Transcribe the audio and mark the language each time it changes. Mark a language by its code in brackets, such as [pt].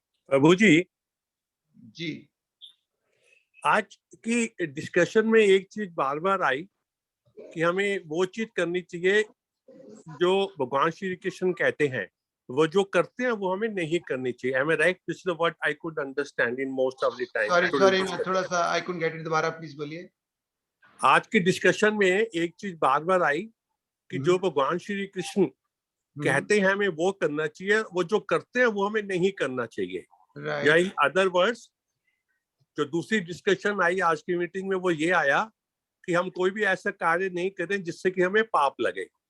[hi] प्रभु जी, जी। आज की डिस्कशन में एक चीज बार बार आई कि हमें वो चीज करनी चाहिए जो भगवान श्री कृष्ण कहते हैं, वो जो करते हैं वो हमें नहीं करनी चाहिए। [en] Am I right? This is what I could understand in most of the time. [hi] Sorry थोड़ा सा [en] I couldn't get it, [hi] दोबारा प्लीज बोलिए। आज की डिस्कशन में एक चीज बार बार आई कि जो भगवान श्री कृष्ण कहते हैं हमें वो करना चाहिए, वो जो करते हैं वो हमें नहीं करना चाहिए। या [en] in other words, [hi] जो दूसरी डिस्कशन आई आज की मीटिंग में वो ये आया कि हम कोई भी ऐसा कार्य नहीं करें जिससे कि हमें पाप लगे।